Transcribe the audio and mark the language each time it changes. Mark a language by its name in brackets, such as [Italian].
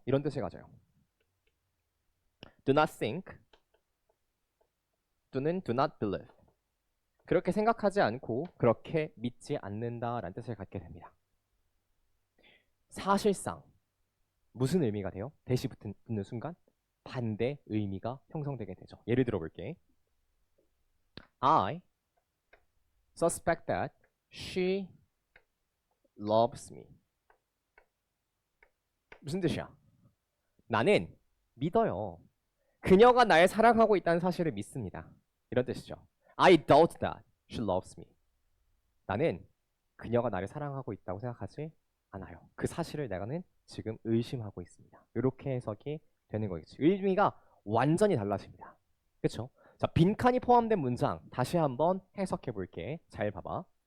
[Korean] 이런 뜻을 가져요. [English] do not think 또는 do not believe. [Korean] 그렇게 생각하지 않고 그렇게 믿지 않는다라는 뜻을 갖게 됩니다. 사실상 무슨 의미가 돼요? 대시 붙는 순간 반대 의미가 형성되게 되죠. 예를 들어 볼게. [English] I suspect that she loves me. [Korean] 무슨 뜻이야? 나는 믿어요. 그녀가 날 사랑하고 있다는 사실을 믿습니다. 이런 뜻이죠. [English] I doubt that she loves me. [Korean] 나는 그녀가 나를 사랑하고 있다고 생각하지 않아요. 그 사실을 내가는 지금 의심하고 있습니다. 이렇게 해석이 되는 거겠지. 의미가 완전히 달라집니다. 그렇죠? 자, 빈칸이 포함된 문장 다시 한번 해석해 볼게. 잘 봐봐.